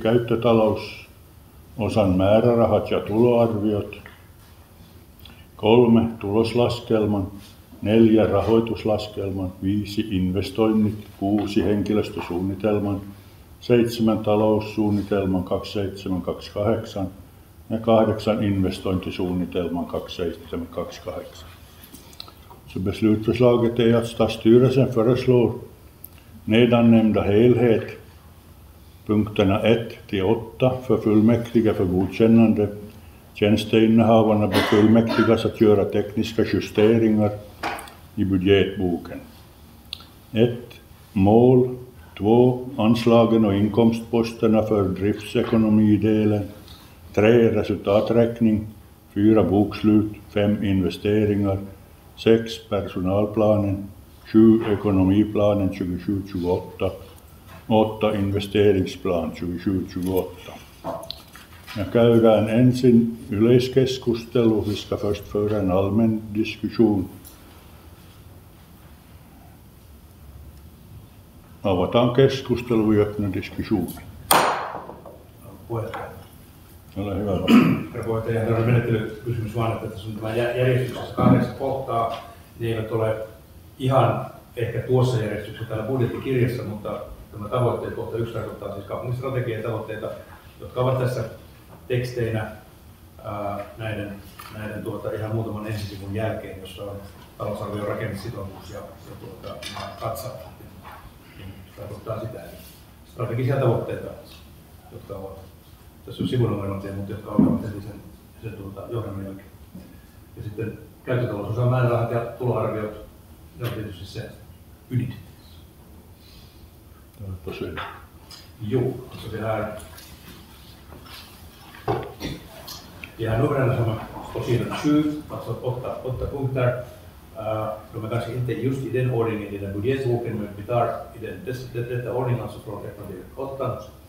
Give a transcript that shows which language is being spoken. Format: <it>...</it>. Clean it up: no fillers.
<fi>Käyttötalousosan määrärahat ja tuloarviot. 3. Tuloslaskelman 4 rahoituslaskelman, 5 investoinnit, 6 henkilöstösuunnitelman, 7 taloussuunnitelman 2728 ja 8 investointisuunnitelman 2728.</fi> <sv>Så beslutsförslaget är att stadsstyrelsen föreslår nedannämnda helhet, punkterna 1-8 för fullmäktige för godkännande. Tjänsteinnehavarna befullmäktigas att göra tekniska justeringar i budgetboken. 1. Mål. 2. Anslagen och inkomstposterna för driftsekonomidelen. 3. Resultaträkning. 4. Bokslut. 5. Investeringar. 6. Personalplanen. 7. Ekonomiplanen 2728. 8. Investeringsplan 2728.</sv> <fi>Ja käydään ensin yleiskeskustelu.</fi> <sv>Vi ska först föra en allmän diskussion.</sv> <fi>Avataan keskustelu ja</fi> <sv>öppna diskussionen.</sv> <fi>Puheenjohtaja. Ole hyvä. Herra puheenjohtaja, ihan tämmöinen menettelykysymys vaan, että tässä on tämä järjestyksessä 8 kohtaa. Ne eivät ole ihan ehkä tuossa järjestyksessä täällä budjettikirjassa, mutta tämä tavoitteet kohta 1 tarkoittaa siis kaupunkistrategian tavoitteita, jotka ovat tässä teksteinä näiden ihan muutaman ensisivun jälkeen, jossa on talousarvion rakennissitoumus ja katsaus. Tarkoittaa sitä, että strategisia tavoitteita, jotka ovat tässä on sivunumerointia, mutta jotka ovat heti sen johdannon jälkeen. Ja sitten käyttötalousosan määrärahat ja tuloarviot, ne on tietysti se ydin. Tosiaan.</fi> <sv>Jo, så det här numren som på sidan 7, alltså 8 punkter. De är kanske inte just i den ordningen i den budgetboken, men vi tar i detta ordning, alltså från 1 till 8.</sv>